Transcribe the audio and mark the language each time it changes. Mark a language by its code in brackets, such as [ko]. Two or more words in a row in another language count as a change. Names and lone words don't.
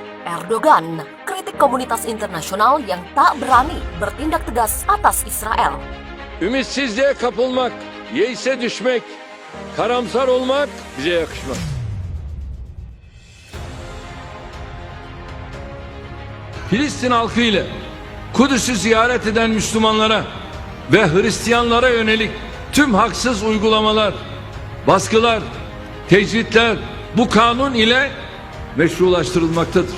[id] Erdogan kritik komunitas internasional yang tak berani bertindak tegas atas Israel. [tr] Ümitsizliğe kapılmak, yeise düşmek, karamsar olmak bize yakışmaz. Filistin halkı ile Kudüs'ü ziyaret eden Müslümanlara ve Hristiyanlara yönelik tüm haksız uygulamalar, baskılar, tecritler bu kanun ile meşrulaştırılmaktadır.